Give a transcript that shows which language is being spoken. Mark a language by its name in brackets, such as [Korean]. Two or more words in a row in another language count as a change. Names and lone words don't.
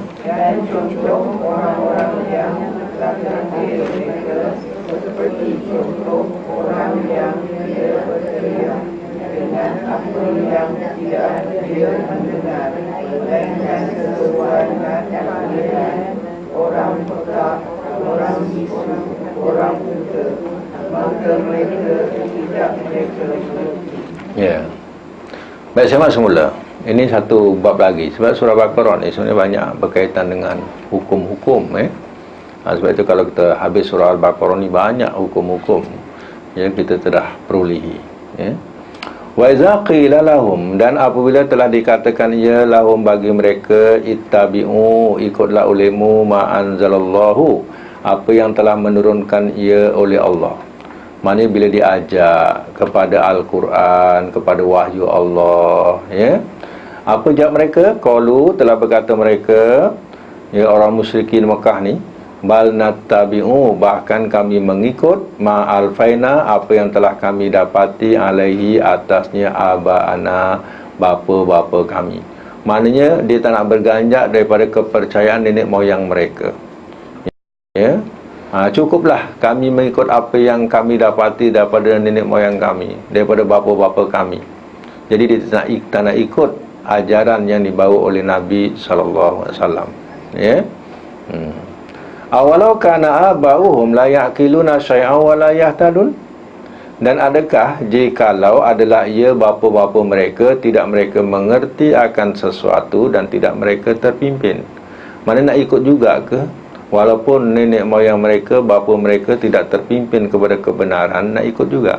[Malay] orang-orang yang terakhir mereka seperti contoh orang yang tidak berteriak dengan apa yang tidak dia mendengar, melainkan sesuai dengan orang peka, orang bisu, orang buta, maka mereka tidak mereka mengerti. Ya. Baik, saya masuk semula. Ini satu bab lagi. Sebab surah Baqarah ni sebenarnya banyak berkaitan dengan hukum-hukum. Sebab itu kalau kita habis surah Al-Baqarah ni banyak hukum-hukum yang kita telah perolehi. [Arabic] وإذا قيل لهم, [Malay] dan apabila telah dikatakan ya lahum bagi mereka, ittabi'u, ikutlah olehmu [Arabic] ما أنزل الله, [Malay] apa yang telah menurunkan ia oleh Allah. Maknanya bila diajak kepada Al-Quran, kepada wahyu Allah, apa jawab mereka? Qalu, telah berkata mereka, ya orang musyrikin Mekah ni, [Arabic] بل نتبع, [Malay] bahkan kami mengikut [Arabic] ما ألفينا, [Malay] apa yang telah kami dapati alaihi, atasnya aba'ana, bapa-bapa kami. Maknanya dia tak nak berganjak daripada kepercayaan nenek moyang mereka. Cukuplah kami mengikut apa yang kami dapati daripada nenek moyang kami, daripada bapa-bapa kami. Jadi dia tak nak ikut ajaran yang dibawa oleh Nabi SAW. [Arabic] أولو كان آباؤهم لا يعقلون شيئا ولا يهتدون. [Malay] Dan adakah jikalau adalah ia bapa-bapa mereka, tidak mereka mengerti akan sesuatu dan tidak mereka terpimpin. Mana nak ikut juga ke? Walaupun nenek moyang mereka, bapa mereka tidak terpimpin kepada kebenaran, nak ikut juga?